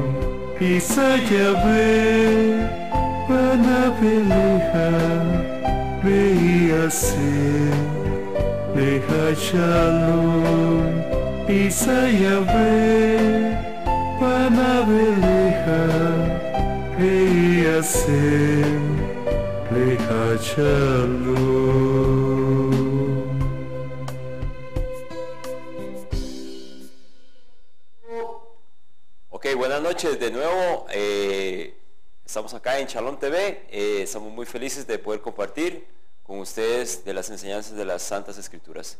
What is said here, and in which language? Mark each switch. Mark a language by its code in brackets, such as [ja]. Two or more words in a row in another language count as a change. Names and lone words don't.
[he] ישא יהוה פניו אליך וישם לך שלום. ישא יהוה פניו אליך וישם לך שלום. [es] Ok, buenas noches de nuevo. Estamos acá en Shalom TV. Estamos muy felices de poder compartir con ustedes de las enseñanzas de las Santas Escrituras.